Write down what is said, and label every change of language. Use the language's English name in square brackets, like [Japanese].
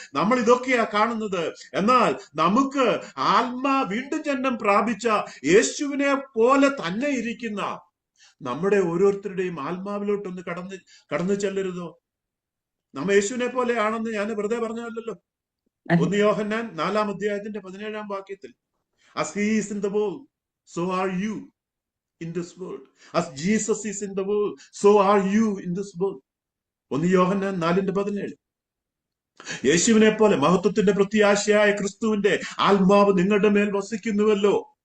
[Malayalam] നമ്മൾ ഇതൊക്കെയാ കാണുന്നത്. എന്നാൽ നമുക്ക് വീണ്ടും ജന്മം പ്രാപിച്ച യേശുവിനെ പോലെ തന്നെ ഇരിക്കുന്ന നമ്മുടെ ഓരോരുത്തരുടെയും ആത്മാവിലോട്ടൊന്ന് കടന്നു ചെല്ലരുതോ? നമ്മ യേശുവിനെ പോലെ ആണെന്ന് ഞാൻ വെറുതെ പറഞ്ഞല്ലോ. 1 യോഹന്നാൻ 4-ാം അധ്യായത്തിന്റെ 17-ാം വാക്യത്തിൽ, [English] as he is in the world, so are you in this world. As Jesus is in the world, so are you in this world. [Malayalam] 1 യോഹന്നാൻ 4:17. യേശുവിനെ പോലെ മഹത്വത്തിന്റെ പ്രത്യാശയായ ക്രിസ്തുവിന്റെ ആത്മാവ് നിങ്ങളുടെ മേൽ വസിക്കുന്നുവല്ലോ.